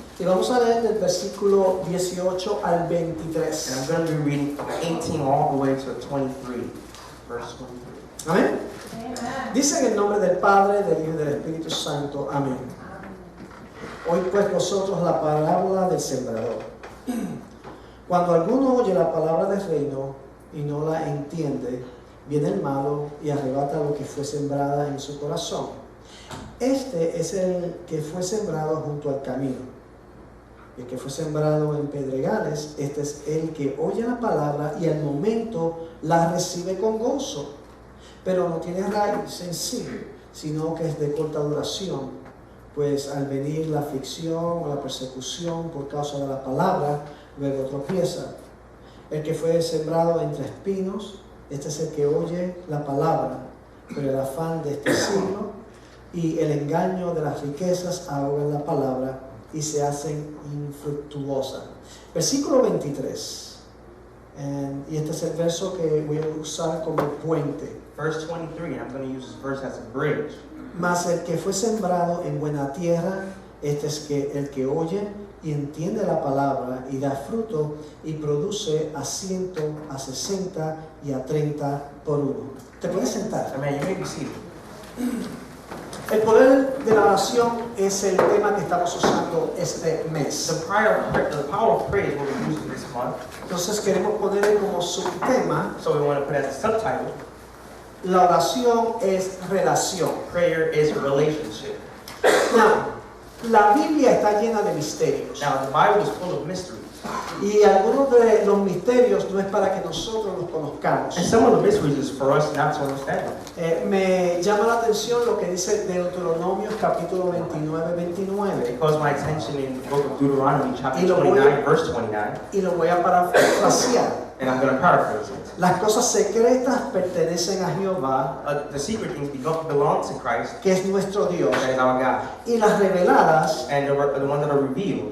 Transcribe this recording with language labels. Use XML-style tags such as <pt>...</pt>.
<es>Y vamos a leer del versículo 18 al</es> <en>And</en> <es>23.</es> <en>I'm going to be reading from 18 all the way to 23. Verse 23.</en> <es>Amén. Dice en el nombre del Padre, del Hijo y del Espíritu Santo. Amén. Hoy pues vosotros la parábola del sembrador. Cuando alguno oye la palabra del reino y no la entiende, viene el malo y arrebata lo que fue sembrada en su corazón. Este es el que fue sembrado junto al camino. El que fue sembrado en pedregales, este es el que oye la palabra y al momento la recibe con gozo, pero no tiene raíz en sí, sino que es de corta duración, pues al venir la aflicción o la persecución por causa de la palabra, luego tropieza. El que fue sembrado entre espinos, este es el que oye la palabra, pero el afán de este siglo y el engaño de las riquezas ahogan la palabra y se hacen infructuosas. Versículo 23. Y este es el verso que voy a usar como puente.</es> <en>Verse 23, and I'm going to use this verse as a bridge.</en> <es>Mas el que fue sembrado en buena tierra, este es el que oye y entiende la palabra y da fruto y produce a 100, a 60 y a 30 por uno. ¿Te puedes sentar?</es> <en>Amen. You may be seated.</en> <es>El poder de la oración es el tema que estamos usando este mes.</es> <en>The power of prayer is what we're using this month.</en> <es>Entonces queremos ponerle como subtema:</es> <en>So we want to put as a subtitle,</en> <es>la oración es relación.</es> <en>prayer is relationship.</en> <es>Now, la Biblia está llena de misterios.</es> <en>Now the Bible is full of mysteries.</en> <es>Y algunos de los misterios no es para que nosotros los conozcamos.</es> <en>And some of the mysteries is for us not to understand them.</en> <es>Me llama la atención lo que dice Deuteronomio capítulo 29.</es> <en>It calls my attention in the book of Deuteronomy chapter</en> <es>Y lo voy a-</es> <en>29, verse 29.</en> <es>Y lo voy a parafrasear.</es> <en>And I'm going to paraphrase it.</en> <es>Las cosas secretas pertenecen a Jehová,</es> <en>The secret things belong to Christ,</en> <es>que es nuestro Dios,</es> <en>that is our God.</en> <es>y las reveladas</es> <en>And the ones that are revealed</en>